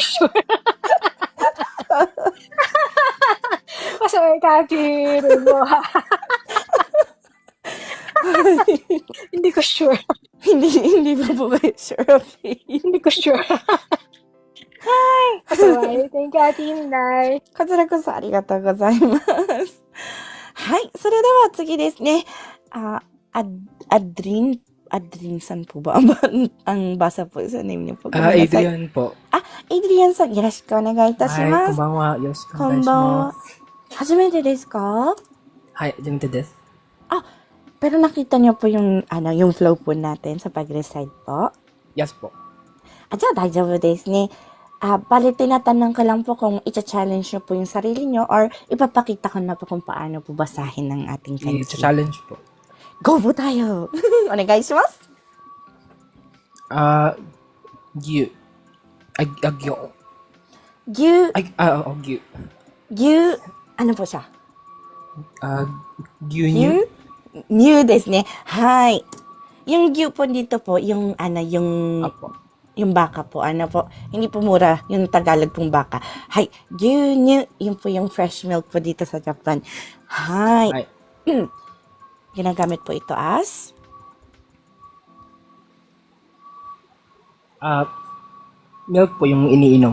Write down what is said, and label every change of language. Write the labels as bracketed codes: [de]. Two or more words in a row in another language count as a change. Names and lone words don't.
[tl] Hindi ko alam, hindi tayo sure. Ay, Cathy, Rebo. Hindi ko sure. Hindi pa po kayo sure, okay? Hindi ko sure. Kasaway. [en] Thank you, [tl] Ate Inday. [ja] こちらこそありがとうございます。はい、それでは次ですね。 [tl] Adrin san po ba ang basa po sa name niyo po? Adrian po. [ja] Adrian san, よろしくお願いいたしはい、ます。こんばんは。よろしくおこ願いしんばんはま。す。初めてですか？はい、初めてです。 [tl] Pero nakita niyo po yung flow po natin sa pag-recite po. Yes po. [ja] じゃあ大丈夫ですね。 [tl] Bale, tinatanong ko lang po kung i-challenge niyo po yung sarili niyo or ipapakita ko na po kung paano po basahin ng ating kanji. I-challenge po. Go po tayo! [ja] お願いします! Gyu. Agyo. Gyu, Gyu. gyu, [tl] ano po siya? [ja] Gyunyu. New ですね。 [tl] はい。Yung gyu po dito po, yung Apo. yung baka po, hindi po mura, yung Tagalog pong baka. Hai, gyunyu, yun po yung fresh milk po dito sa Japan. [ja] Hai. Hai. [tl] Ginagamit po ito as? Milk po yung iniinom.